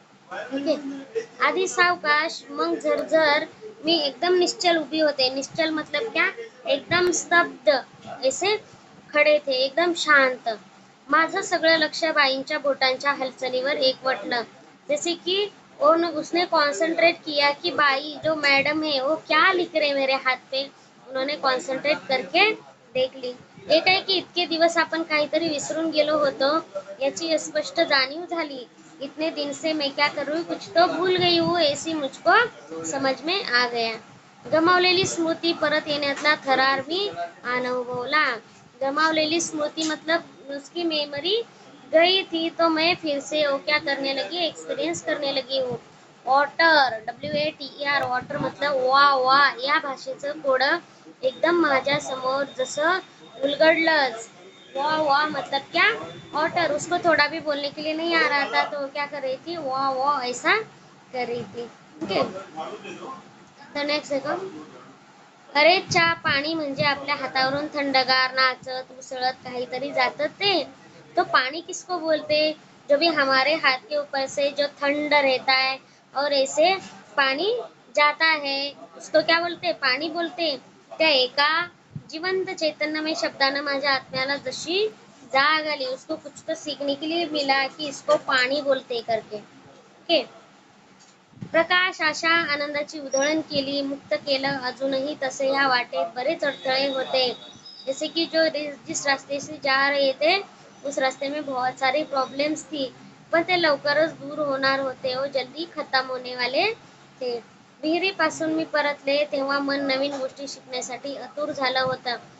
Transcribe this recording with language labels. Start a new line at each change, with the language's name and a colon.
Marathi: Okay, आधी सावकाश मग झरझर. मी एकदम निश्चल उभी होते. निश्चल
Hindi: मतलब क्या,
Marathi: एकदम स्तब्ध,
Hindi: ऐसे खडे थे,
Marathi: एकदम शांत. माझं सगळं लक्ष बाईंच्या बोटांच्या हालचालीवर एकवटलं.
Hindi: जैसे कि उसने कॉन्सेंट्रेट किया कि बाई जो मैडम है वो क्या लिख रहे मेरे हाथ पे. उन्होंने कॉन्सन्ट्रेट करके देख ली.
Marathi: एक आहे की इतके दिवस आपण काहीतरी विसरून गेलो होतो याची स्पष्ट जाणीव झाली.
Hindi: इतने दिन से मैं क्या कर रही हूँ, कुछ तो भूल गई हूँ ऐसी मुझको समझ में आ गया.
Marathi: गमावलेली स्मृती परत येण्यातला थरार मी अनुभवला. गमावलेली स्मृती
Hindi: मतलब उसकी मेमोरी गई थी तो मैं फिर से वो क्या करने लगी, एक्सपीरियंस करने लगी हूँ.
Marathi: वॉटर, WATER, वॉटर मतलब वा या भाषेचं कोडं एकदम माझ्या समोर जसं उलगडलंच.
Hindi: वा मतलब क्या, वॉटर. उसको थोड़ा भी बोलने के लिए नहीं आ रहा था तो क्या कर रही थी, वा ऐसा कर रही थी. ओके, तर नेक्स्ट देखो.
Marathi: अरे चा पाणी म्हणजे आपल्या हातावरून थंडगार नाचत उसळत काहीतरी जातं ते.
Hindi: तो पानी किसको बोलते, जो भी हमारे हाथ के ऊपर से जो ठंड रहता है और ऐसे पानी जाता है उसको क्या बोलते, पाणी बोलते.
Marathi: त्या एका जिवंत चैतन्यमय शब्दानं माझ्या आत्म्याला जशी जाग आली.
Hindi: उसको कुछ तो सीखने के लिए मिला कि इसको पाणी बोलते करके.
Marathi: ओके, प्रकाश आशा आनंदाची उधळण केली, मुक्त केलं. अजूनही तसे या वाटेत बरेच अडथळे होते.
Hindi: जैसे कि जिस रास्ते से जा रहे थे उस रास्ते में बहुत सारी प्रॉब्लम्स थी,
Marathi: पण ते लवकरच दूर होणार होते
Hindi: और जल्दी खत्म होने वाले थे.
Marathi: विहिरीपासून मी परतले तेव्हा मन नवीन गोष्टी शिकण्यासाठी आतुर झालं होतं.